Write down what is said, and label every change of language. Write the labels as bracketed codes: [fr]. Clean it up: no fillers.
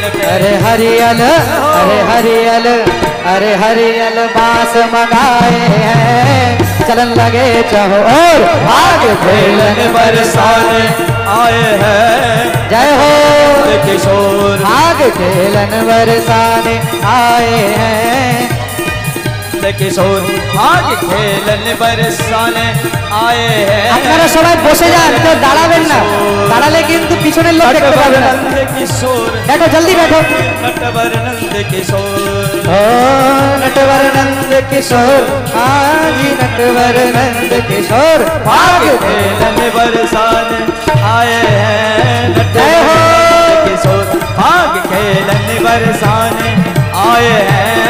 [hi] अरे हरियल, अरे हरियल, अरे हरियल बांस मंगाए हैं, चलन लगे चाहो और भाग खेलन बरसाने आए हैं। जय हो किशोर, भाग खेलन बरसाने आए हैं। किशोर भाग खेलन बरसाने आए हैं। [bn] আপনারা সবাই বসে যান, তো দাঁড়াবেন না, দাঁড়ালে কিন্তু পিছনের লোক দেখতে পাবে না। [hi] किशोर बैठो जल्दी बैठो। नटवर नंद किशोर, ओ नटवर नंद किशोर, हाँ जी नटवर नंद किशोर, भाग खेलन बरसाने आए हैं। जय हो किशोर भाग खेलन बरसाने आए हैं।